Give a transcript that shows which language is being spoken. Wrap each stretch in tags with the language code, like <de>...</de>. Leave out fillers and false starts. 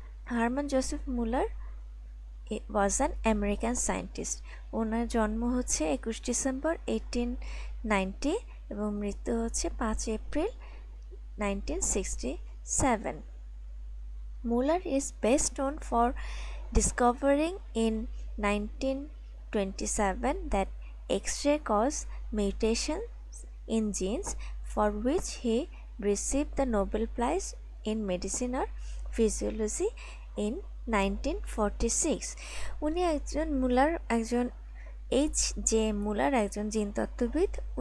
<en>Hermann Joseph Muller was an American scientist.</en> <bn>ওনার জন্ম হচ্ছে 21 December 1890 এবং মৃত্যু হচ্ছে 5 April 1967.</bn> <en>Muller is best known for discovering in 1927 that X-ray cause mutations in genes, for which he received the Nobel Prize in Medicine or Physiology in 1946.</en> <bn>উনি একজন মুলার, একজন H.J. মুলার একজন জিনতত্ত্ববিদ।</bn>